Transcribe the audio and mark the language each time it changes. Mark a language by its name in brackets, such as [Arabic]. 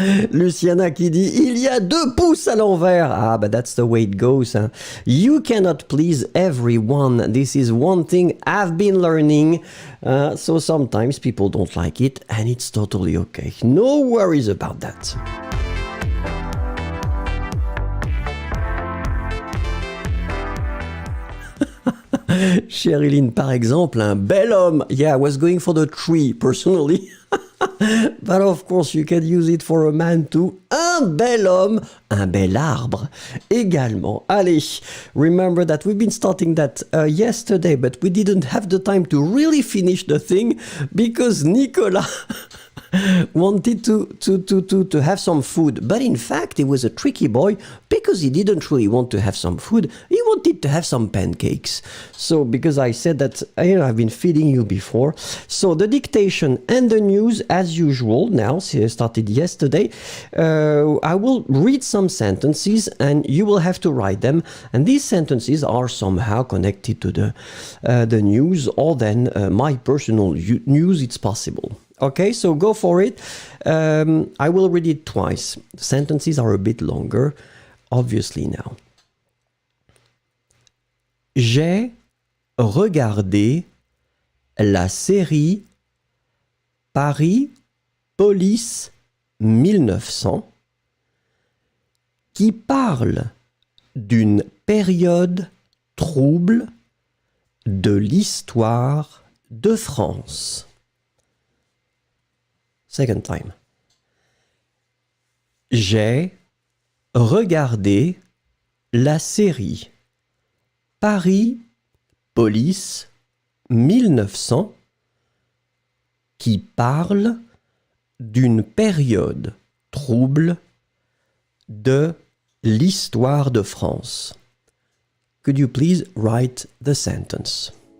[French] Luciana qui dit il y a 2 pouces à l'envers. [English] Ah, but that's the way it goes. Hein. You cannot please everyone. This is one thing I've been learning. So sometimes people don't like it, and it's totally okay. No worries about that. [French] Sherilyn, par exemple, un bel homme. [English] Yeah, I was going for the tree, personally. But of course, you can use it for a man too. [French] Un bel homme, un bel arbre. Également. [English] Allez, remember that we've been starting that yesterday, but we didn't have the time to really finish the thing because Nicolas wanted to have some food. But in fact, he was a tricky boy because he didn't really want to have some food. He wanted to have some pancakes. So, because I said that, I've been feeding you before. So, the dictation and the news, as usual, now, started yesterday. I will read some sentences and you will have to write them. And these sentences are somehow connected to the news or then my personal news, it's possible. Okay, so go for it. I will read it twice. The sentences are a bit longer, obviously now. [French] J'ai regardé la série Paris Police 1900 qui parle d'une période trouble de l'histoire de France. [English] Second time. [French] J'ai regardé la série Paris Police 1900 qui parle d'une période trouble de l'histoire de France. [English] Could you please write the sentence?